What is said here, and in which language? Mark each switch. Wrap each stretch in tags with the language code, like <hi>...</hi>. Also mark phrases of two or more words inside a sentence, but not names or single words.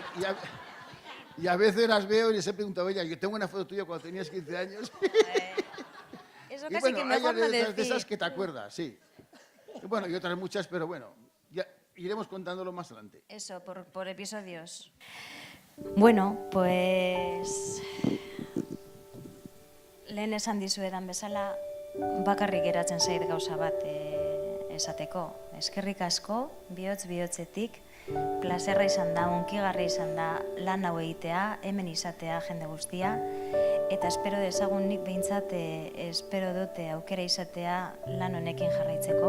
<es>Y a veces las veo y les he preguntado, oye, yo tengo una foto tuya cuando tenías 15 años. Eso Y casi bueno, que hay mejor no anécdotas de esas decir. que te acuerdas, sí. Y bueno, y otras muchas, pero bueno, ya iremos contándolo más adelante. Eso, por episodios. Bueno, pues...</es> <eu>Lehen esan dizuedan bezala, bakarrik geratzen zait gauza bat esateko. Eskerrik asko, bihotz-bihotzetik, plazerra izan da, unkigarri izan da, lan hau egitea, hemen izatea jende guztia, eta espero dezagun nik behintzat, espero dute aukera izatea lan honekin jarraitzeko.</eu>